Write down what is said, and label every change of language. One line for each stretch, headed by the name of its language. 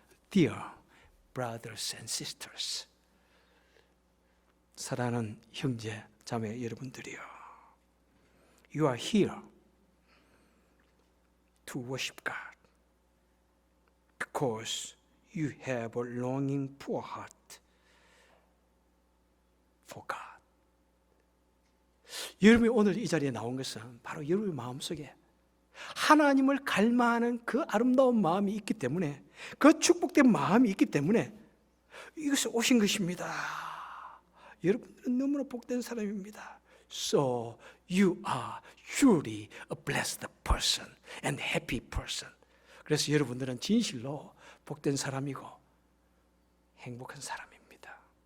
English: Dear brothers and sisters,
Korean: 사랑하는 형제, 자매 여러분들이요,
English: You are here to worship God because you have a longing poor heart for God.
Korean: 여러분이 오늘 이 자리에 나온 것은 바로 여러분의 마음속에 하나님을 갈망하는 그 아름다운 마음이 있기 때문에, 그 축복된 마음이 있기 때문에 이것에 오신 것입니다. 여러분들은 너무나 복된 사람입니다.
English: So you are truly a blessed person and happy person.
Korean: 그래서 여러분들은 진실로 복된 사람이고 행복한 사람입니다.